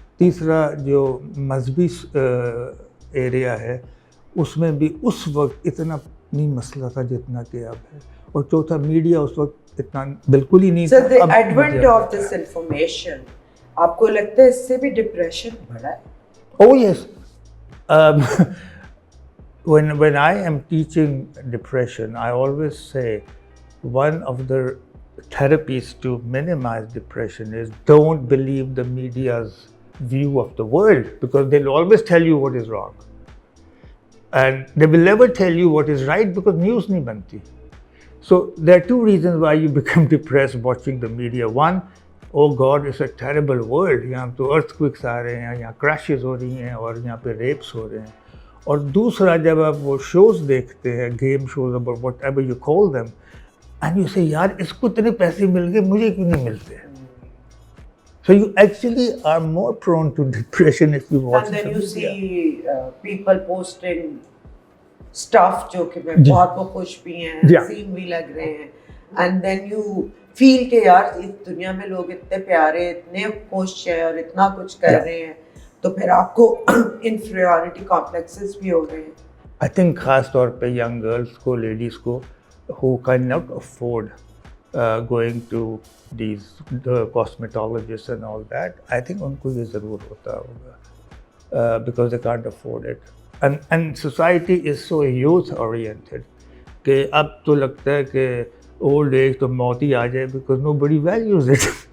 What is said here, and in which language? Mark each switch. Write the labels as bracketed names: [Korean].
[Urdu] تیسرا جو مذہبی ایریا ہے اس میں بھی اس وقت اتنا نہیں مسئلہ تھا جتنا کہ اب ہے. اور چوتھا, میڈیا اس وقت اتنا بالکل ہی نہیں تھا. سر, [English] the advent of this information, [Urdu] آپ کو لگتا ہے اس سے بھی ڈپریشن بڑھا ہے؟ [English] Oh yes. When I am teaching depression, I always say one of the therapies to minimize depression is don't believe the media's view of the world, because they'll always tell you what is wrong. And they will never tell you what is right because news [Urdu] nahi banti. [English] So there are two reasons why you become depressed watching the media. One, oh God, it's a terrible world. [Urdu] یہاں تو earthquakes آ رہے ہیں, یہاں crashes ہو رہی ہیں, اور یہاں پہ rapes ہو رہے ہیں. اور دوسرا, جب آپ وہ شوز دیکھتے ہیں, گیم شوز اور [English] whatever you call them, and you say [Urdu] یار اس کو اتنے پیسے مل گئے, مجھے کیوں نہیں ملتے. [English] So you actually are more prone to depression if you watch. And then you see people posting stuff [Urdu] جو کہ میں بہت خوش بھی ہیں, حسین بھی لگ رہے ہیں, [English] and then you feel [Urdu] کہ یار اس دنیا میں لوگ اتنے پیارے, اتنے خوش ہیں اور اتنا کچھ کر رہے ہیں, تو پھر آپ کو [English] inferiority complexes [Urdu] بھی ہو رہے ہیں. [English] I think [Urdu] خاص طور پہ [English] young girls کو, ladies کو, who cannot afford going to the cosmetologists and all that, I think [Urdu] ان کو یہ ضرور ہوتا ہوگا [English] because they can't afford it. And society is so youth oriented [Urdu] کہ اب تو لگتا ہے کہ [English] old age [Urdu] تو موت ہی آ جائے [English] because nobody values it.